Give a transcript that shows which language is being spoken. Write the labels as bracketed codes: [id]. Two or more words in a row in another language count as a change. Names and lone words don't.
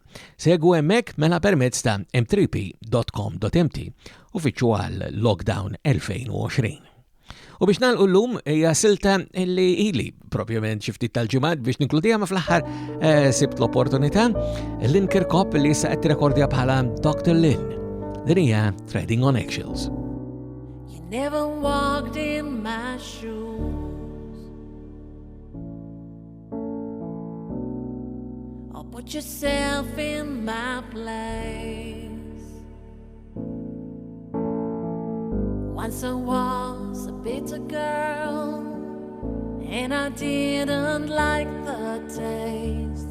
[mt] Segwu hemmhekk mela permezz ta' m3p.com.mt u fittxu għal Lockdown 2020. U biex nagħlqu llum hija silta illi ili propjament xi ftit tal-ġimgħat biex ninkludiha ma fl-aħħar sibt l-opportunità l-inkirkop li issa qed tirrekordja bħala Dr. Lynn. Din hija Treading on Eggshells. [en] You never walked in my shoes or put yourself in my place. Once I was a bitter girl and I didn't like the taste.